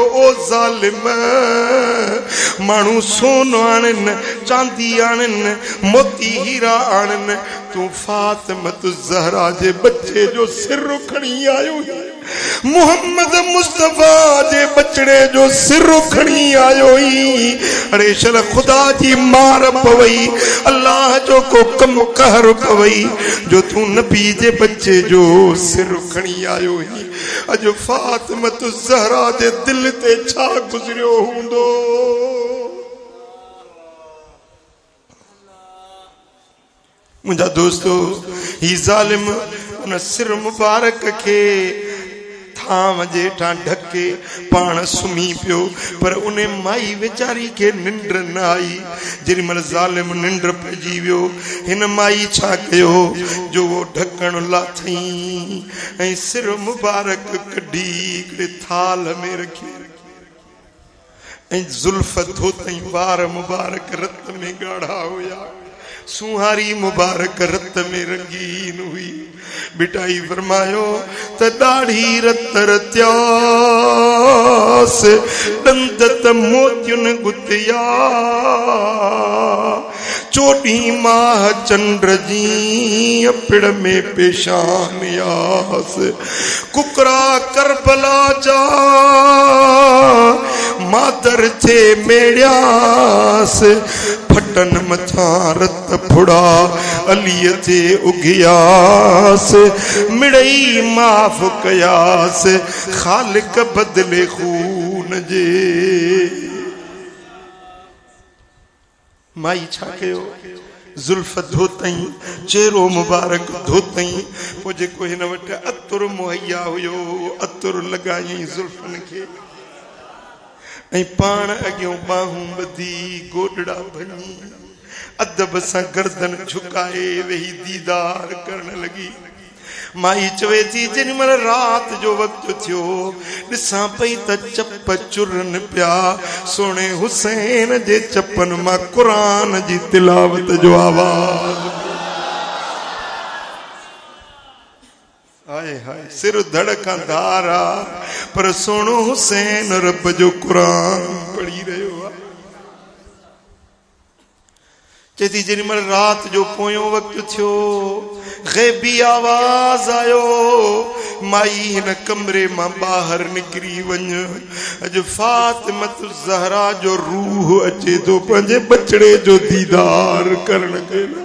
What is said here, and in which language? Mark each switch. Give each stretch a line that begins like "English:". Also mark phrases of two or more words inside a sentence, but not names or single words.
Sindhi: ओ ज़ालिम माण्हू सोन आणनि चांदी आणनि मोती हीरा आणनि तूं फातिमत ज़हरा जे बच्चे जो सिर खणी आयो मोहम्मद मुस्तफा जे बचड़े जो सिर खणी आयो ही अरे शल खुदा जी मार पवई अल्लाह जो को कम कहर पवई जो तू नबी जे बच्चे जो सिर खणी आयो ही अज फातिमत ज़हरा जे दिल ते छा गुज़रियो हूंदो मुंहिंजा दोस्तो ही ज़ालिम उन सिर मुबारक के थाम जेठा ढके पान सुमी पियो पर उन्हें माई बेचारी के निंड न आई जेरी मल जालिम निंड पजी वियो हिन माई छा कयो जो वो ढकण लाथई ऐं सिर मुबारक कढी हिकिड़े थाल में रखी ऐं जुल्फ धोतई वार मुबारक रत में गाढ़ा हुया सुहारी मुबारक रत में रंगीन हुई बिटाई फरमायो त दाढ़ी रत रत्यास दंदत मोतियुन गुतिया चोटी माह चंद्र जी अपिड़ में पेशान यास कुकरा करबला जा मातर थे मेड़ियास फटन मथा रत फुड़ा अलीअ थे उगियास मिड़ई माफ कयास खालिक बदले खून जे माई छा कयो जुल्फ धोतई चेहरो मुबारक धोतई पो जेको हिन वटि अतुर मुहैया हुयो अतुर लगाई जुल्फन के ऐं पाण अॻियों बाहूं ॿधी गोॾड़ा भञी अदब सां गर्दन झुकाए वेही दीदार करण लगी माई चवे थी जेॾी महिल रात जो वक़्तु थियो ॾिसां पई त चप चुरन पिया सोणे हुसैन जे चपन मां क़ुरान जी तिलावत जो आवाज़ हाय हाय सिर धड़का धारा पर सोणो हुसैन रब जो कुरान पढ़ी रहियो आहे चेती जेॾी महिल रात जो पोयों वक़्तु थियो ग़ैबी आवाज़ आयो माई हिन कमरे मां ॿाहिर निकिरी वञ अॼु फातिमत ज़हरा जो रूह अचे थो पंहिंजे बचड़े जो दीदार करण के